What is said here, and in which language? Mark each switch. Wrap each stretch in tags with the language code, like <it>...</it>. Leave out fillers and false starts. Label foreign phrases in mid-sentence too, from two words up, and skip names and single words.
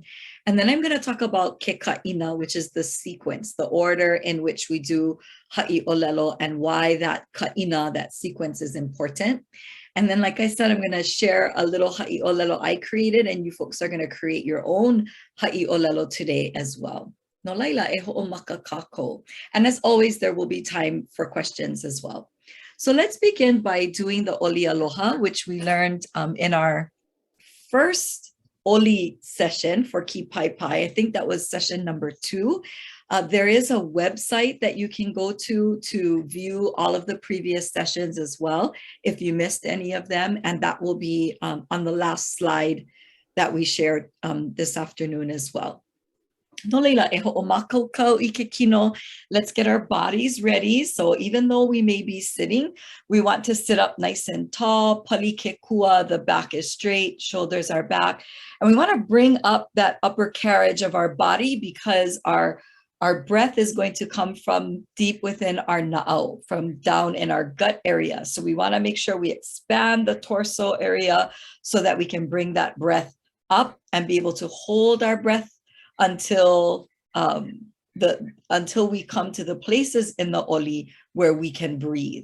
<en>And then I'm going to talk about</en> <haw>ke Kaʻina,</haw> <en>which is the sequence, the order in which we do</en> <haw>Haʻi ʻŌlelo,</haw> <en>and why that Kaʻina, that sequence, is important. And then, like I said, I'm going to share a little</en> <haw>Haʻi ʻŌlelo</haw> <en>I created, and you folks are going to create your own</en> <haw>Haʻi ʻŌlelo</haw> <en>today as well.</en> <haw>No laila e ho'omaka kākou.</haw> <en>And as always, there will be time for questions as well. So let's begin by doing the</en> <haw>Oli Aloha,</haw> <en>which we learned in our first Oli session for Kīpaepae. I think that was session number 2. There is a website that you can go to view all of the previous sessions as well, if you missed any of them. And that will be on the last slide that we shared this afternoon as well. Let's get our bodies ready. So even though we may be sitting, we want to sit up nice and tall.</en> <haw>Pali ke kua,</haw> <en>the back is straight, shoulders are back. And we want to bring up that upper carriage of our body, because our breath is going to come from deep within our Noʻeau, from down in our gut area. So we want to make sure we expand the torso area so that we can bring that breath up and be able to hold our breath until we come to the places in the Oli where we can breathe.</en>